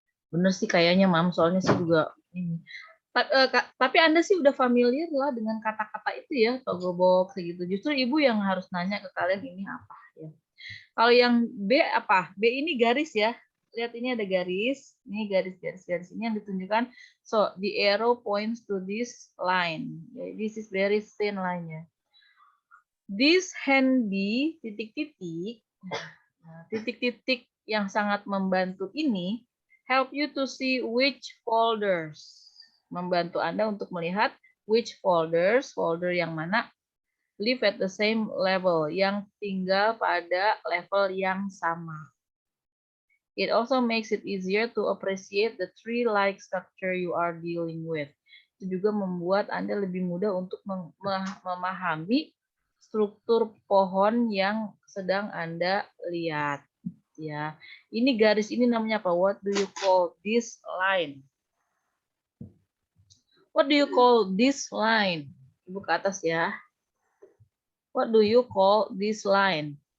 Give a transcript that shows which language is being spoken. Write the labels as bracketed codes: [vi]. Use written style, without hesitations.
[id] Bener sih kayaknya, Mam. Soalnya sih juga ini. Tapi Anda sih udah familiar lah dengan kata-kata itu ya, toggle box gitu. Justru Ibu yang harus nanya ke kalian ini apa ya. Kalau yang B apa? B ini garis ya. Lihat ini ada garis. Ini garis ini yang ditunjukkan. [en] So, the arrow points to this line. This is very thin line ya. This handy [id] titik-titik, titik-titik yang sangat membantu ini [en] help you to see which folders. [id] Membantu Anda untuk melihat which folders, folder yang mana [en] live at the same level, [id] yang tinggal pada level yang sama. [en] It also makes it easier to appreciate the tree-like structure you are dealing with. [id] Itu juga membuat Anda lebih mudah untuk memahami struktur pohon yang sedang Anda lihat. Ya, ini garis ini namanya apa? [en] What do you call this line? What do you call this line? [id] Ibu ke atas ya. [en] What do you call this line?